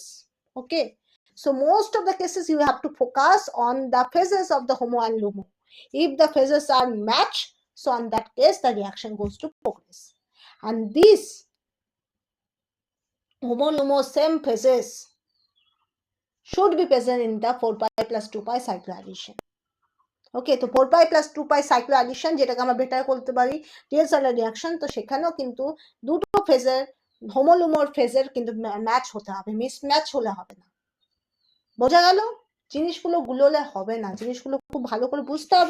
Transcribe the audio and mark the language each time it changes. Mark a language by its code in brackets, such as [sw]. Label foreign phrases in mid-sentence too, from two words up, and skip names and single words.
[en] Okay, so most of the cases you have to focus on the phases of the HOMO and LUMO. If the phases are matched, so in that case the reaction goes to progress. And these HOMO LUMO same phases should be present in the 4 pi plus 2 pi cycloaddition. [bn] ওকে, তো [en] 4 pi plus 2 pi cycloaddition [bn] যেটাকে আমরা বেটার করতে পারি [en] TSRL reaction, [bn] তো সেখানেও কিন্তু দুটো ফেজের হোমোলুমোর ফেজের কিন্তু ম্যাচ হতে হবে, মিসম্যাচ হলে হবে না। বোঝা গেল? জিনিসগুলো গুলোলে হবে না, জিনিসগুলো খুব ভালো করে বুঝতে হবে।